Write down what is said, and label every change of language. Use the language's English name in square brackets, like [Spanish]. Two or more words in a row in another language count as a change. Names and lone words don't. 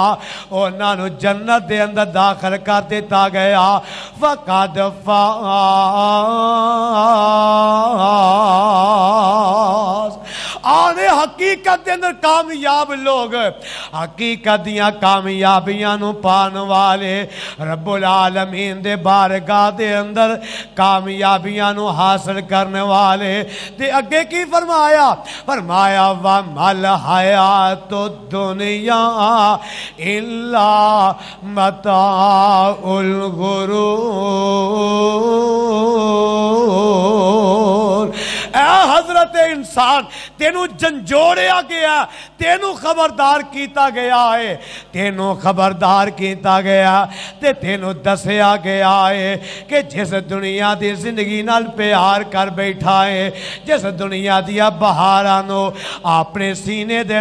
[Punjabi] انہاں نوں جنت دے اندر داخل کر دتا گیا. [Arabic] فقد فاز [Punjabi] آنے حقیقت کے اندر کامیاب لوگ، حقیقت دیاں کامیابیاں نوں پان والے, [Arabic] رب العالمین [Punjabi] دے بارگاہ دے اندر کامیابیاں نوں حاصل کرنے والے. تے اگے کی فرمایا؟ فرمایا [Arabic] وما الحیاة الدنیا إلا متاع الغرور. [Punjabi] اے حضرت انسان تینوں جھنجھوڑیا گیا، تینوں خبردار کیا گیا ہے، تینوں خبردار کیا گیا تے تینوں دسیا گیا ہے کہ جس دنیا کی زندگی نال پیار کر بیٹھا ہے، جس دنیا دیاں بہاراں نوں اپنے سینے دے